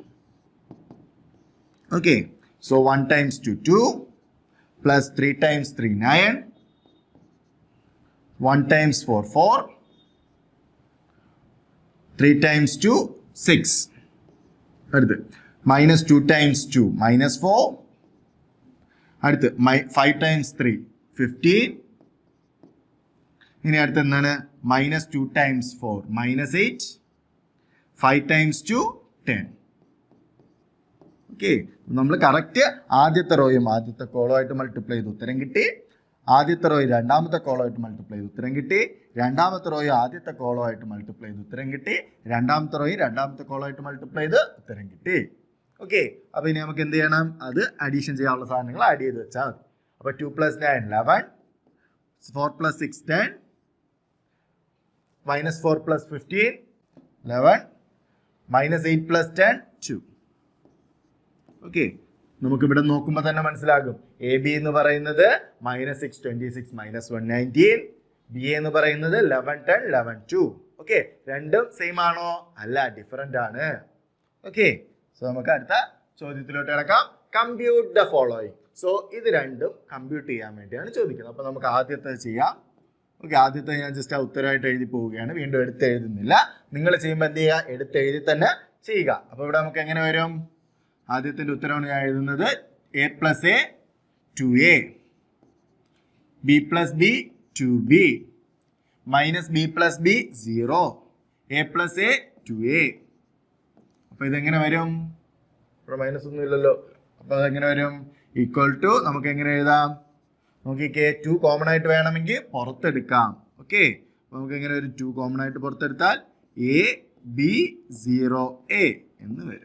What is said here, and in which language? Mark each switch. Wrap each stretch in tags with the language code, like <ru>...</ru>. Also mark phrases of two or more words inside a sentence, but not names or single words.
<en>Okay, so 1 times 2 2 plus 3 times 3 9. 1 times 4 4. 3 times 2 6. അടുത്ത് minus 2 times 2 minus 4. അടുത്ത് 5 times 3 15.</en> <ml>ഇനി അടുത്ത് എന്താണ്?</ml> <en>minus 2 times 4 minus 8. 5 times 2 10.</en> <ml>ഓക്കെ, നമ്മൾ കറക്റ്റ് ആദ്യത്തെ റോയും ആദ്യത്തെ കോളമായിട്ട് മൾട്ടിപ്ലൈ ചെയ്ത് ഉത്തരം കിട്ടി. ആദ്യത്തെ റോയും രണ്ടാമത്തെ കോളമായിട്ട് മൾട്ടിപ്ലൈ ചെയ്ത് ഉത്തരം കിട്ടി. രണ്ടാമത്തെ റോയും ആദ്യത്തെ കോളമായിട്ട് മൾട്ടിപ്ലൈ ചെയ്ത് ഉത്തരം കിട്ടി. രണ്ടാമത്തെ റോയും രണ്ടാമത്തെ കോളമായിട്ട് മൾട്ടിപ്ലൈ ചെയ്ത് ഉത്തരം കിട്ടി. ഓക്കെ, അപ്പൊ ഇനി നമുക്ക് എന്ത് ചെയ്യണം? അത് അഡീഷൻ ചെയ്യാനുള്ള സാധനങ്ങൾ ആഡ് ചെയ്ത് വെച്ചാൽ മതി.</ml> <en>അപ്പൊ 2 plus 9 11. 4 plus 6 10. minus 4 plus 15 11. minus 8 plus 10 2.</en> <ml>ഓക്കെ, നമുക്ക് ഇവിടെ നോക്കുമ്പോൾ തന്നെ മനസ്സിലാകും. എ ബി എന്ന് പറയുന്നത് -6 26 -1 19. ബി എന്ന് പറയുന്നത് 11 10 11 2. ഓക്കെ, രണ്ടും സെയിം ആണോ? അല്ല, ഡിഫറെന്റ് ആണ്.</ml> <en>okay, so</en> <ml>നമുക്ക് അടുത്ത ചോദ്യത്തിലോട്ട് കിടക്കാം.</ml> <en>compute the following.</en> <ml>സോ ഇത് രണ്ടും കമ്പ്യൂട്ട് ചെയ്യാൻ വേണ്ടിയാണ് ചോദിക്കുന്നത്. അപ്പൊ നമുക്ക് ആദ്യത്തെ ചെയ്യാം. ഓക്കെ, ആദ്യത്തെ ഞാൻ ജസ്റ്റ് ഉത്തരമായിട്ട് എഴുതി പോവുകയാണ്. വീണ്ടും എടുത്ത് എഴുതുന്നില്ല. നിങ്ങൾ ചെയ്യുമ്പോൾ എന്ത് ചെയ്യുക? എടുത്ത് എഴുതി തന്നെ ചെയ്യുക. അപ്പൊ ഇവിടെ നമുക്ക് എങ്ങനെ വരും? ആദ്യത്തിന്റെ ഉത്തരമാണ് ഞാൻ എഴുതുന്നത്.</ml> <en>a plus a 2a, b plus b 2b, minus b plus b 0, a plus a 2a.</en> <ml>അപ്പൊ ഇതെങ്ങനെ വരും? ഇവിടെ മൈനസ് ഒന്നും ഇല്ലല്ലോ. അപ്പൊ അതെങ്ങനെ വരും?</ml> <en>equal to</en> <ml>നമുക്ക് എങ്ങനെ എഴുതാം? നോക്കിക്കേ, 2 കോമൺ ആയിട്ട് വേണമെങ്കിൽ പുറത്തെടുക്കാം. ഓക്കെ, നമുക്ക് എങ്ങനെ ഒരു 2 കോമൺ ആയിട്ട് പുറത്തെടുത്താൽ a b 0 a എന്ന് വരും.</ml>